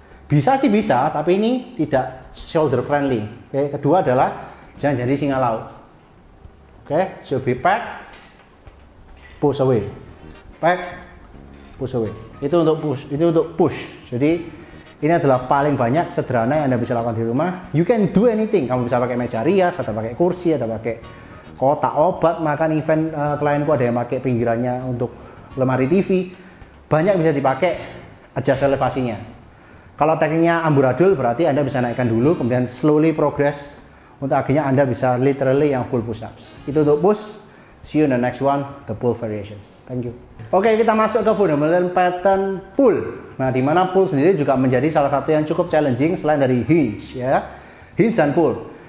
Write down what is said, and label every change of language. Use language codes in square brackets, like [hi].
[id] Bisa sih bisa, tapi ini tidak shoulder friendly. Oke, kedua adalah jangan jadi singa laut. [en] Oke, should be pack, push away, pack, push away. [id] Itu untuk push. Jadi ini adalah paling banyak sederhana yang Anda bisa lakukan di rumah. [en] You can do anything. [id] Kamu bisa pakai meja rias, atau pakai kursi, atau pakai kotak obat. Makan event klienku ada yang pakai pinggirannya untuk lemari TV. Banyak bisa dipakai, adjust elevasinya. Kalau tekniknya amburadul berarti Anda bisa naikkan dulu, kemudian slowly progress. Untuk akhirnya Anda bisa literally yang full push ups. Itu untuk push. [en] See you in the next one, the pull variation. Thank you. [id] Oke, kita masuk ke fundamental pattern pull. Nah, di mana pull sendiri juga menjadi salah satu yang cukup challenging selain dari hinge ya. Hinge dan pull.